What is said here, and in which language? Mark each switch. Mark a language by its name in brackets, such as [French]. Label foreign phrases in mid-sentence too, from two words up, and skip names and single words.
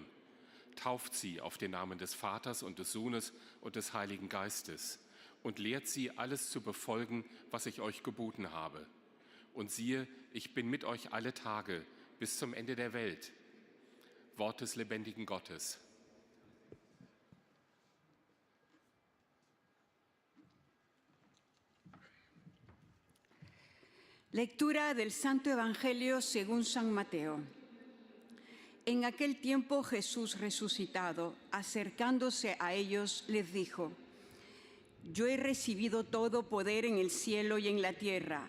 [German] Tauft sie auf den Namen des Vaters und des Sohnes und des Heiligen Geistes und lehrt sie, alles zu befolgen, was ich euch geboten habe. Und siehe, ich bin mit euch alle Tage bis zum Ende der Welt. Wort des lebendigen Gottes. [Spanish] Lectura del Santo Evangelio según San Mateo. En aquel tiempo Jesús resucitado, acercándose a ellos, les dijo: Yo he recibido todo poder en el cielo y en la tierra.